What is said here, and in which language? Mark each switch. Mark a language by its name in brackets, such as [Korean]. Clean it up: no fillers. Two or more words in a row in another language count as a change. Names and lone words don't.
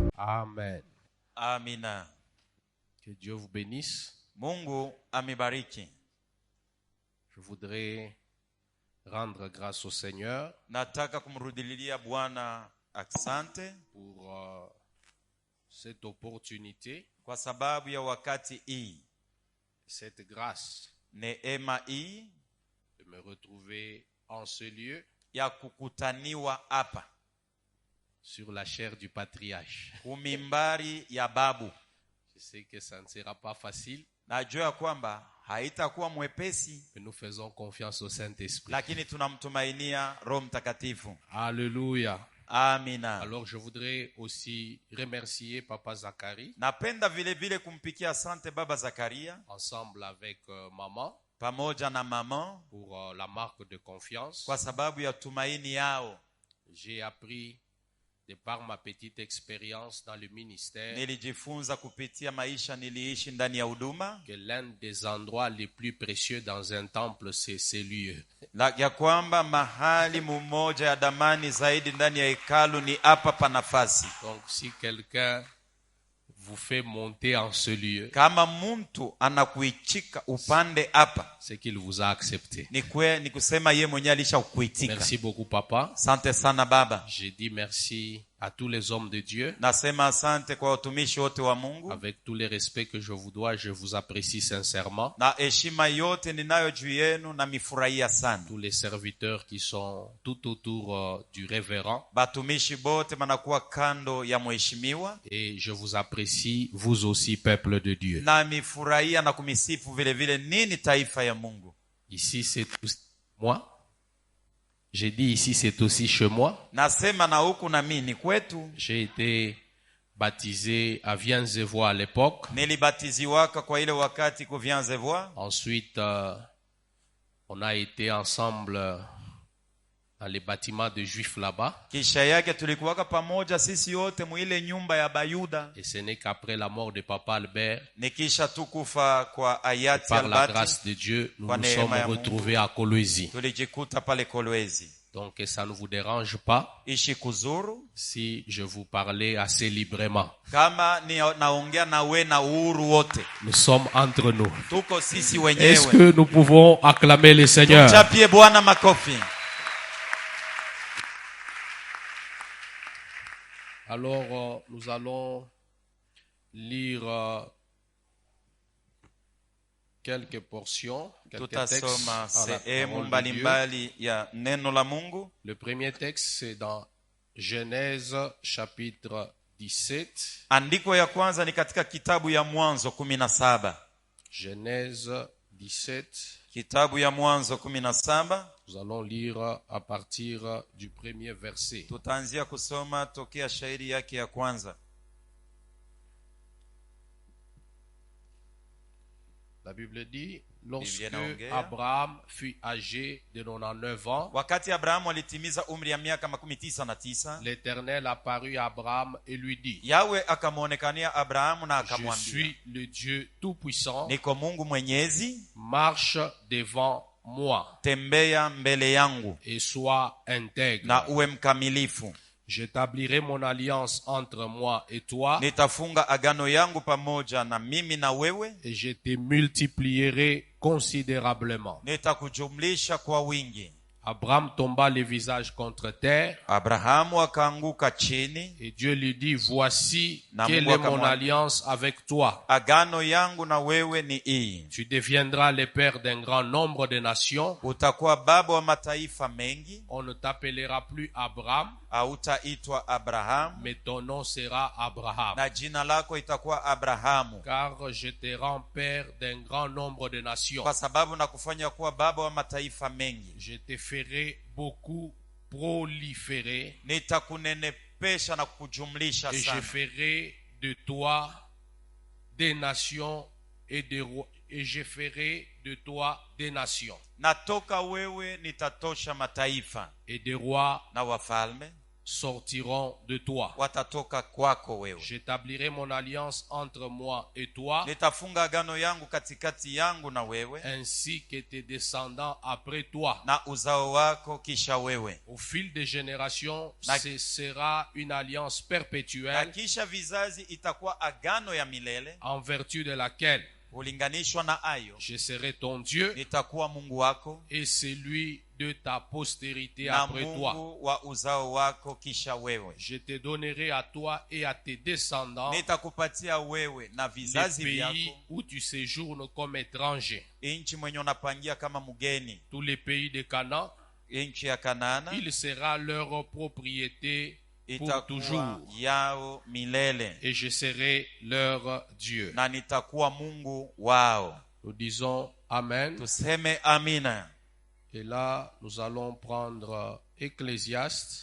[French] Amen. [Swahili] Amina. [French] Que Dieu vous bénisse. [Swahili] Mungu amibariki. [French] Je voudrais rendre grâce au Seigneur [Swahili] Nataka kumrudilia Bwana asante [French] pour cette opportunité, [Swahili] kwa sababu ya wakati hii, [French] cette grâce [Swahili] neema hii [French] de me retrouver en ce lieu [Swahili] ya kukutaniwa hapa [French] sur la chaire du patriarche. [Swahili] kumimbari ya babu. [French] Je sais que ça ne sera pas facile, [Swahili] Najua kwamba haitakuwa mwepesi, [French] mais nous faisons confiance au Saint-Esprit. [Swahili] lakini tunamtumainia Roho Mtakatifu. [French] Alléluia. [Swahili] Amina. [French] Alors je voudrais aussi remercier Papa Zacharie [Swahili] Napenda vile vile kumpikia asante Baba Zakaria [French] ensemble avec maman [Swahili] pamoja na mama [French] pour la marque de confiance. [Swahili] kwa sababu ya tumaini yao. [French] J'ai appris de par ma petite expérience dans le ministère [Swahili] Nilijifunza kupitia maisha niliishi ndani ya huduma [French] que l'un des endroits les plus précieux dans un temple, c'est ces lieux. [Swahili] ya kwamba mahali mmoja ya damani zaidi ndani ya hekalu ni hapa pa nafasi. [French] Donc si quelqu'un vous fait monter en ce lieu, [Swahili] Kama mtu anakuichika upande hapa, [French] c'est qu'il vous a accepté. [Swahili] ni kusema yeye mwenyewe alishakuitika. [French] Merci beaucoup, Papa. [Swahili] Asante sana baba. [French] J'ai dit merci à tous les hommes de Dieu. [Swahili] Nasema asante kwa watumishi wote wa Mungu. [French] Avec tous les respects que je vous dois, je vous apprécie sincèrement. [Swahili] Na heshima yote ninayo juu yenu na mifurahia sana. [French] Tous les serviteurs qui sont tout autour du révérend. [Swahili] Batumishi bote manakuwa kando ya mheshimiwa. [French] Et je vous apprécie, vous aussi, peuple de Dieu. [Swahili] Na mifurahia na kumisifu vile vile nini taifa ya Mungu. [French] Ici, c'est aussi moi. J'ai dit ici, c'est aussi chez moi. [Swahili] Nasema na huku na mimi ni kwetu. [French] J'ai été baptisé à Viens-et-Vois à l'époque. [Swahili] Nilibatiziwaka kwa ile wakati ku Viens-et-Vois. [French] Ensuite, on a été ensemble dans les bâtiments de Juifs là-bas. [Swahili] Kisha yake tulikuwaka pamoja sisi yote muile nyumba ya Bayuda. [French] Et ce n'est qu'après la mort de Papa Albert, [Swahili] Nikisha tukufa kwa hayati [French] par la [Swahili] Albert, [French] grâce de Dieu, nous [Swahili] kwa [French] nous [Swahili] neema [French] sommes [Swahili] ya Mungu, [French] retrouvés à Kolwezi. [Swahili] tulijikuta pale Kolwezi. [French] Donc, ça ne vous dérange pas [Swahili] Ishi kuzuru [French] si je vous parlais assez librement. [Swahili] kama ni naongea na we na uhuru wote. [French] Nous sommes entre nous. [Swahili] Tuko sisi [French] Est-ce [Swahili] wenyewe. [French] que nous pouvons acclamer le Seigneur? [Swahili] Chapie Bwana makofi. [French] Alors, nous allons lire quelques portions, quelques textes [Swahili] Tutasoma [French] à la [Swahili] sehemu [French] parole de Dieu. [Swahili] mbalimbali ya neno la Mungu. [French] Le premier texte, c'est dans Genèse chapitre 17. [Swahili] Andiko ya kwanza ni katika kitabu ya Mwanzo 17. [French] Genèse 17. [Swahili] Kitabu ya Mwanzo 17. [French] Nous allons lire à partir du premier verset. [Swahili] Tutaanzia kusoma tokea shairi yake ya kwanza. [French] La Bible dit, lorsque [Swahili] inaongea. [French] Abraham fut âgé de 99 ans, [Swahili] Wakati Abrahamu alitimiza umri ya miaka 99, [French] l'Éternel apparut à Abraham et lui dit, [Swahili] Yawe akamwonekania Abrahamu na [French] je [Swahili] akamwambia, [French] suis le Dieu Tout-Puissant, [Swahili] niko Mungu Mwenyezi, [French] marche devant moi [Swahili] tembea mbele yangu [French] et sois intègre. [Swahili] na uwe mkamilifu. [French] J'établirai mon alliance entre moi et toi, [Swahili] Nitafunga agano yangu pamoja na mimi na wewe, [French] et je te multiplierai considérablement. [Swahili] nitakujumlisha kwa wingi. [French] Abraham tomba le visage contre terre, [Swahili] Abrahamu akaanguka chini. [French] et Dieu lui dit, voici [Swahili] Na [French] quelle [Swahili] Mungu [French] est mon [Swahili] akamwambia, [French] alliance avec toi. [Swahili] Agano yangu na wewe ni hii, [French] Tu deviendras le père d'un grand nombre de nations. [Swahili] utakuwa baba wa mataifa mengi. [French] On ne t'appellera plus Abraham, [Swahili] Hautaitwa Abrahamu, [French] mais ton nom sera Abraham. [Swahili] na jina lako itakuwa Abrahamu, [French] Car je te rends père d'un grand nombre de nations. [Swahili] kwa sababu nakufanya kuwa baba wa mataifa mengi. [French] Je te ferai beaucoup proliférer, [Swahili] Nitakunenepesha na kukujumlisha [French] et je [Swahili] sana, [French] ferai de toi des nations et des rois, et je ferai de toi des nations. [Swahili] na toka wewe nitatosha mataifa [French] Et des rois [Swahili] na wafalme [French] sortiront de toi. [Swahili] watatoka kwako wewe. [French] J'établirai mon alliance entre moi et toi, [Swahili] Nitafunga agano yangu katikati yangu na wewe, [French] ainsi que tes descendants après toi. [Swahili] na uzao wako kisha wewe. [French] Au fil des générations, [Swahili] Na- [French] ce sera une alliance [Swahili] Na [French] perpétuelle [Swahili] kisha vizazi itakuwa agano ya milele, [French] en vertu de laquelle [Swahili] ulinganishwa na ayo. [French] je serai ton Dieu [Swahili] Nitakuwa Mungu wako [French] et celui de ta postérité [Swahili] na [French] après toi. [Swahili] Mungu wa uzao wako kisha wewe. [French] Je te donnerai à toi et à tes descendants [Swahili] Nitakupatia wewe na [French] les [Swahili] vizazi [French] pays [Swahili] vyako [French] où tu séjournes comme étranger. [Swahili] nchi mwenye unapangia kama mgeni, [French] Tous les pays de Canaan, [Swahili] nchi ya Kanaana [French] il sera leur propriété pour [Swahili] itakuwa [French] toujours. [Swahili] yao milele, [French] Et je serai leur Dieu. [Swahili] na nitakuwa Mungu wao. [French] Nous disons Amen. [Swahili] Tuseme amina. [French] Et là, nous allons prendre Ecclésiaste.